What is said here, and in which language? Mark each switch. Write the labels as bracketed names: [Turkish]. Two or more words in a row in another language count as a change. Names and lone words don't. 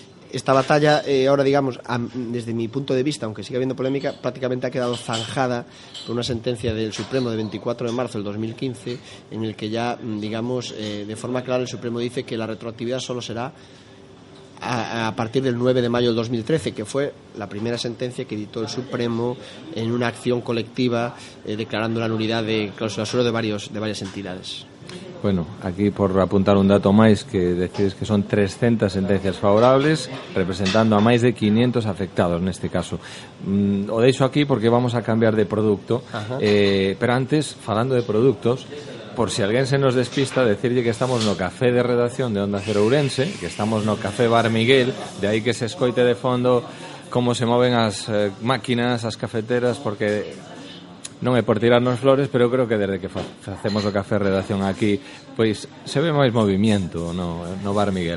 [Spanish] esta batalla ahora, digamos, desde mi punto de vista, aunque siga habiendo polémica, prácticamente ha quedado zanjada por una sentencia del Supremo de 24 de marzo del 2015, en el que ya, digamos, de forma clara el Supremo dice que la retroactividad solo será a partir del 9 de mayo del 2013, que fue la primera sentencia que dictó el Supremo en una acción colectiva declarando la nulidad de cláusula suelo de varias entidades. [Galician] Bueno, aquí por apuntar un dato máis, que decides que son 300 sentencias favorables representando a máis de 500 afectados neste caso. O deixo aquí porque vamos a cambiar de produto, pero antes, falando de produtos, por si alguén se nos despista, decirlle que estamos no café de redacción de Onda Cero Ourense, que estamos no Café Bar Miguel, de aí que se escoite de fondo como se moven as máquinas, as cafeteras, porque non é por tirarnos flores, pero creo que desde que facemos o café redacción aquí, pois se ve máis movimiento no Bar Miguel.